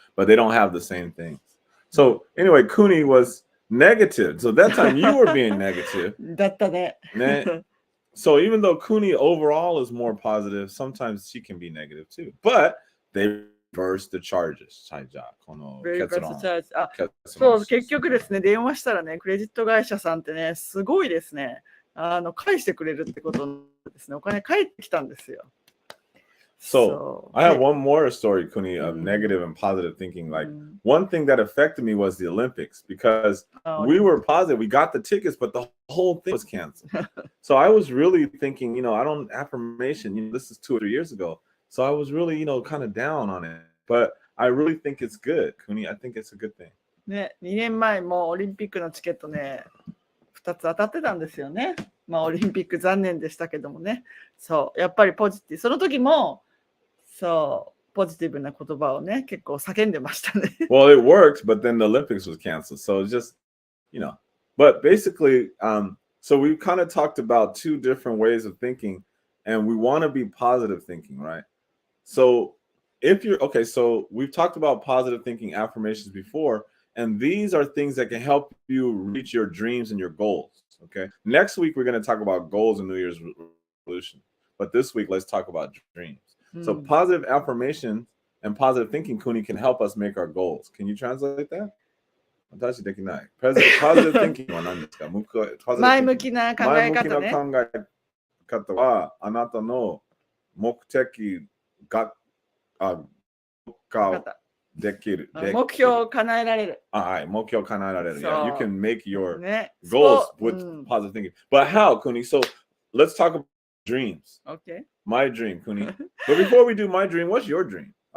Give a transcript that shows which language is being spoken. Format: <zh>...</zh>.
<en>But they don't have the same things. So anyway, Kuni was negative. So that time you were being negative.</en> <ja>だったね。</ja> <en>So even though Kuni overall is more positive, sometimes she can be negative too. But they reverse the charges.</en> <ja>はい、じゃあこの結論。そう、結局ですね、電話したらね、クレジット会社さんってね、すごいですね。返してくれるってことですね。お金返ってきたんですよ。</ja> <en>So I have one more story, Kuni, of negative and positive thinking. Like one thing that affected me was the Olympics because we were positive. We got the tickets, but the whole thing was canceled. So I was really thinking, affirmation, this is 2 or 3 years ago. So I was really, kind of down on it. But I really think it's good, Kuni. I think it's a good thing.</en> <ja>ね、2年前もオリンピックのチケットね、2つ当たってたんですよね。まあオリンピック残念でしたけどもね。そう、やっぱりポジティブ。その時も、そう、ポジティブな言葉をね、結構叫んでましたね。</ja> <en>Well, it worked, but then the Olympics was canceled. So it's just, but basically, so we kind of talked about 2 different ways of thinking, and we want to be positive thinking, right? So so we've talked about positive thinking affirmations before, and these are things that can help you reach your dreams and your goals, okay? Next week, we're going to talk about goals and New Year's resolution. But this week, let's talk about dreams. So positive affirmation and positive thinking, Kuni, can help us make our goals. Can you translate that?</en> <ja>私できない。</ja> <en>Positive thinking</en> <ja>は何ですか？前向きな考え方ね。前向きな考え方は、あなたの目的ができる。目標を叶えられる。はい、目標を叶えられる。</ja> <en>Yeah, you can make your goals with positive thinking. But how, Kuni? So let's talk about dreams. Okay. My dream, Kuni. But before we do my dream, what's your dream?</en>